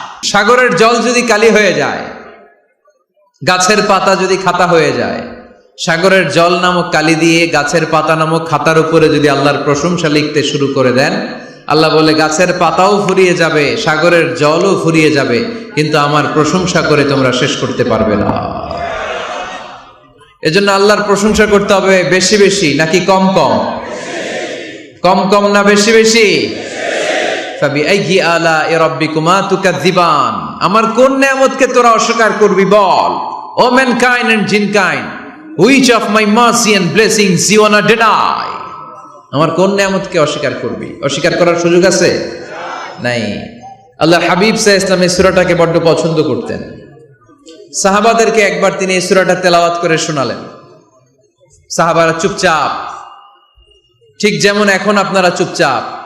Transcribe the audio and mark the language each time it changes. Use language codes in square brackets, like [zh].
[bn] সাগরের জল যদি কালি হয়ে যায়, গাছের পাতা যদি খাতা হয়ে যায়, সাগরের জল নামক কালি দিয়ে গাছের পাতা নামক খাতার উপরে যদি আল্লাহর প্রশংসা লিখতে শুরু করে দেন, আল্লাহ বলে গাছের পাতাও ফুরিয়ে যাবে, সাগরের জলও ফুরিয়ে যাবে, কিন্তু আমার প্রশংসা করে তোমরা শেষ করতে পারবে না। এজন্য আল্লাহর প্রশংসা করতে হবে বেশি বেশি নাকি কম কম? কম কম না বেশি বেশি? [ar] ফাবিআইয়ি আলা'i রাব্বিকুমা তুকাযযিবান। [bn] আমার কোন নিয়ামতকে তোরা অস্বীকার করবি বল? [en] ও mankind and jinnkind, which of my mercy and blessings you wanna deny? [bn] আমার কোন নিয়ামতকে অস্বীকার করবি? অস্বীকার করার সুযোগ আছে? নাই। আল্লাহ হাবিব সাল্লাল্লাহু আলাইহি ওয়াসাল্লাম এই সূরাটাকে বড্ড পছন্দ করতেন। সাহাবাদেরকে একবার তিনি এই সূরাটা তেলাওয়াত করে শোনালেন। সাহাবারা চুপচাপ, ঠিক যেমন এখন আপনারা চুপচাপ।